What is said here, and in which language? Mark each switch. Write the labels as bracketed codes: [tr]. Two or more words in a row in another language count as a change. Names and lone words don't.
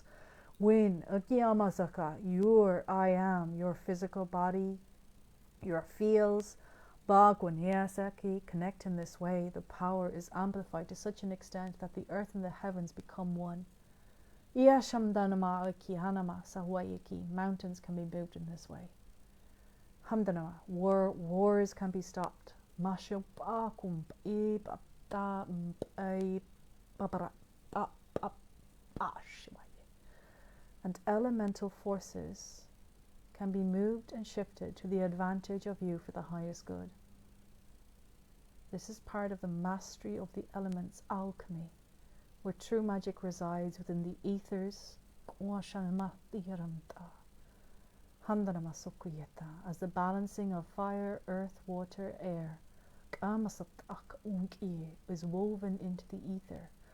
[en] When your I am, your physical body, your feels, connect in this way, the power is amplified to such an extent that the earth and the heavens become one. Ia shamdanama ki hanama sahwayaki. Mountains can be moved in this way. Hamdanama. Wars can be stopped. Mashup akum e da e babara and elemental forces can be moved and shifted to the advantage of you for the highest good. This is part of the mastery of the elements alchemy, where true magic resides within the ethers as the balancing of fire, earth, water, air is woven into the ether.